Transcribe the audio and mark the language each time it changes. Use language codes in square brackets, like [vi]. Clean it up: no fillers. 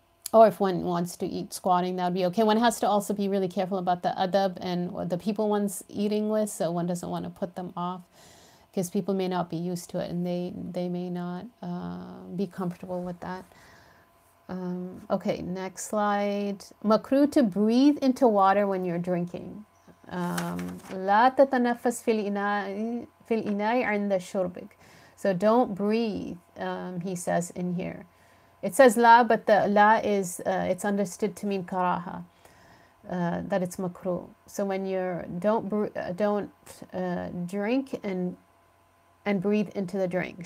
[en] Or if one wants to eat squatting, that would be okay. One has to also be really careful about the adab and the people one's eating with, so one doesn't want to put them off, because people may not be used to it and they may not be comfortable with that. Okay, next slide. Makruh to breathe into water when you're drinking. [ar] لا تتنفس في الإناء عند شربك. [en] So don't breathe, he says in here. It says la, but the la is, it's understood to mean karaha, that it's makruh. So when don't drink and breathe into the drink.